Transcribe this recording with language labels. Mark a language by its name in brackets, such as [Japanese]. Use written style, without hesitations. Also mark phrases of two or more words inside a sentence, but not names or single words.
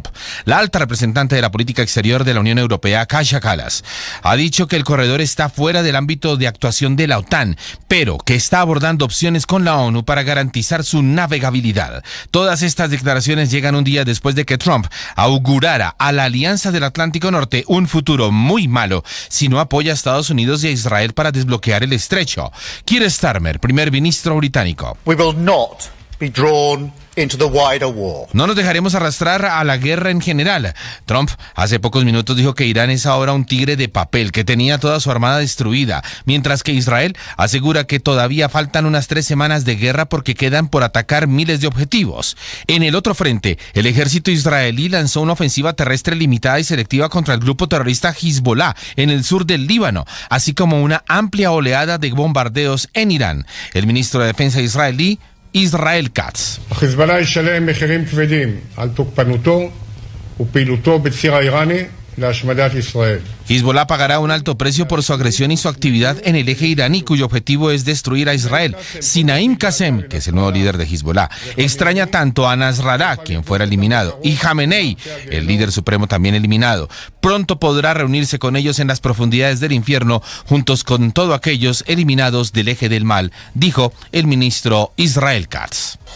[Spanish] La alta representante de la política exterior de la Unión Europea, Kaja Kallas, ha dicho que el corredor está fuera del ámbito de actuación de la OTAN, pero que está abordando opciones con la ONU para garantizar su navegabilidad. Todas estas declaraciones llegan un día después de que Trump augurara a la Alianza del Atlántico Norte un futuro muy malo si no apoya a Estados Unidos y a Israel para desbloquear el estrecho. Keir Starmer, primer ministro británico. [English] We will not be drawn into the wider war. [Spanish] No nos dejaremos arrastrar a la guerra en general. Trump hace pocos minutos dijo que Irán es ahora un tigre de papel, que tenía toda su armada destruida, mientras que Israel asegura que todavía faltan unas 3 semanas de guerra porque quedan por atacar miles de objetivos. En el otro frente, el ejército israelí lanzó una ofensiva terrestre limitada y selectiva contra el grupo terrorista Hezbollah en el sur del Líbano, así como una amplia oleada de bombardeos en Irán. El ministro de Defensa israelí, Israel Katz. [Hebrew] חיזבאללה ישלם מחירים כבדים על תוקפנותו ופעילותו בציר האיראני להשמדת ישראל. [Spanish] Hezbollah pagará un alto precio por su agresión y su actividad en el eje iraní, cuyo objetivo es destruir a Israel. Si Naim Qassem, que es el nuevo líder de Hezbollah, extraña tanto a Nasrallah, quien fuera eliminado, y Khamenei, el líder supremo también eliminado, pronto podrá reunirse con ellos en las profundidades del infierno, juntos con todos aquellos eliminados del eje del mal, dijo el ministro Israel Katz.